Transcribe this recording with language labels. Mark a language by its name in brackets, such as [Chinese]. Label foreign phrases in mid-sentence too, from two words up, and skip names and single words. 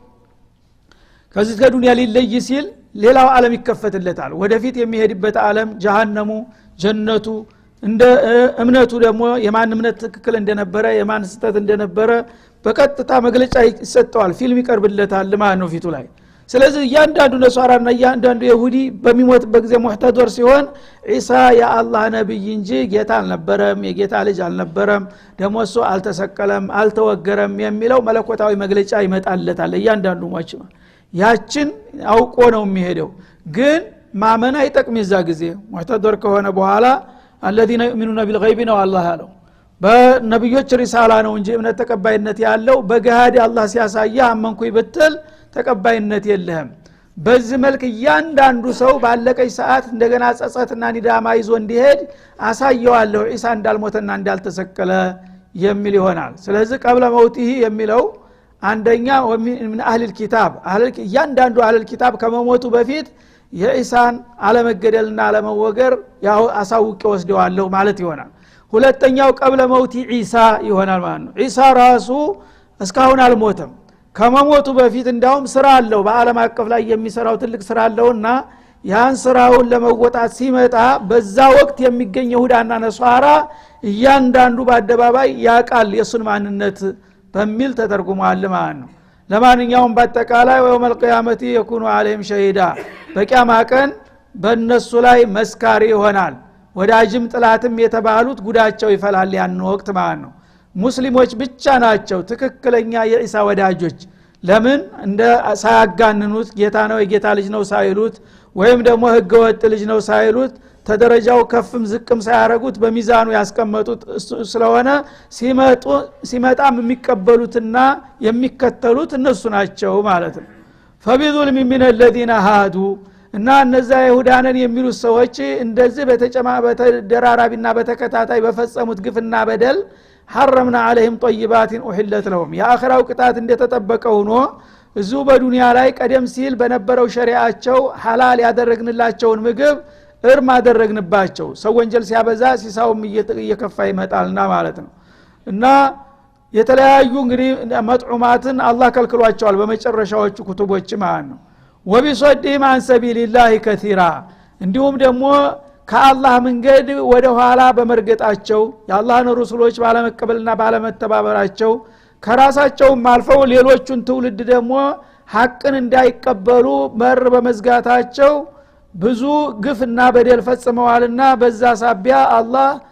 [Amharic] ከዚህ ከዱንያ ሊለይ ሲል ሌላው ዓለም ይከፈትለታል ወደፊት የሚሄድበት ዓለም ጀሃነሙ ጀነቱ እንደ እምነቱ ደግሞ የማን እምነት ትክክል እንደነበረ የማን ስተት እንደነበረ በቀጥታ መግለጫ ይሰጠዋል ፊልም ይቀርብለታል ለማን ነው ፊቱ ላይ ስለዚህ ያንዳንዱ ነሷራና ያንዳንዱ ይሁዲ በሚሞትበት ጊዜ ሙህተዶር ሲሆን ኢሳ የአላህ ነብይ እንጂ ጌታ አልነበረም የጌታ ልጅ አልነበረም ደግሞ እሱ አልተሰቀለም አልተወገረም የሚለው መለኮታዊ መግለጫ ይመጣለታል ያንዳንዱ ሟች ያችን አውቆ ነው የሚሄደው ግን ማመን አይጠቅም የዛ ጊዜ ሙህተዶር ከሆነ በኋላ [Arabic] الذين يؤمنون بالغيب [Amharic] ነው አላህ ያለው በነብዮች ሪሳላ ነው እንጂ እምነት ተቀባይነት ያለው በገሃድ አላህ ሲያሳያ አመንኩኝ ብትል ተቀባይነት የለህም በዚህ መልክ ያንዳንዱ ሰው ባለቀች ሰዓት እንደገና ጸጸትና ኒዳማ ይዞ እንዲሄድ አሳየዋለሁ ኢሳ እንዳልሞተና እንዳልተሰቀለ የሚል ይሆናል ስለዚህ [Arabic] قبل موته [Amharic] የሚለው አንደኛ [Arabic] ومن أهل الكتاب [Amharic] ያንዳንዱ [Arabic] أهل الكتاب [Amharic] ከመሞቱ በፊት የኢሳን አለመገደልና አለመወገር ያው አሳውቄ ወስደዋለሁ ማለት ይሆናል ሁለተኛው [Arabic] قبل موت [Amharic] ኢሳ ይሆናል ማለት ነው ኢሳ ራሱ እስካሁን አልሞተም ከመሞቱ በፊት እንዳውም ስራ አለው በአለም አቀፍ ላይ የሚሰራው ትልቅ ስራ አለውና ያን ስራውን ለመወጣት ሲመጣ በዛ ወቅት የሚገኝ ይሁዳና ነሷራ እያንዳንዱ በአደባባይ ያቃል የሱን ማንነት በሚል ተተርጉሟል ማለት ነው ለማንኛውም በአጠቃላይ ወየውም [Arabic] القيامه يكون عليهم شهيدا [Amharic] በቂያማ ቀን በእነሱ ላይ መስካሪ ይሆናል ወዳጅም ጥላትም የተባሉት ጉዳቸው ይፈላል ያን ወቅት ማለት ነው ሙስሊሞች ብቻ ናቸው ትክክለኛ የኢሳ ወዳጆች ለምን እንደ ሳያጋንኑት ጌታ ነው የጌታ ልጅ ነው ሳይሉት ወይም ደግሞ ህገ ወጥ ልጅ ነው ሳይሉት ተደረጃው ከፍም ዝቅም ሳያረጉት በሚዛኑ ያስቀመጡት ስለሆነ ሲመጣም የሚቀበሉትና የሚከተሉት እነሱ ናቸው ማለት ነው [Arabic] فبظلم من الذين هادوا [Amharic] እና እነዛ ይሁዳንን የሚሉት ሰዎች እንደዚህ በተደራራቢና በተከታታይ በፈጸሙት ግፍና በደል حرمنا [Arabic] عليهم طيبات احلت لهم [Amharic] የአኺራው ቅጣት እንደተጠበቀው ሆኖ እዙ በዱንያ ላይ ቀደም ሲል በነበረው ሸሪዓቸው ሐላል ያደረግንላቸውን ምግብ እርም አደረግንባቸው ሰው ወንጀል ሲያበዛ ሲሳውም እየከፋ ይመጣልና ማለት ነው እና የተለያዩ እንግዲህ መጥዑማትን አላህ ከልክሏቸዋል በመጨረሻዎቹ ኩቱቦች ማለት ነው [Arabic] وبصدهم عن سبيل الله كثيرا [Amharic] እንዲሁም ደግሞ ከአላህ መንገድ ወደ ኋላ በመርገጣቸው የአላህን ረሱሎች ባለመቀበልና ባለመተባበራቸው ከራሳቸውም አልፈው ሌሎቹን ትውልድ ደግሞ ሐቅን እንዳይቀበሉ መር በመዝጋታቸው ብዙ ግፍና በደል ፈጽመዋልና በዛ ሳቢያ አላህ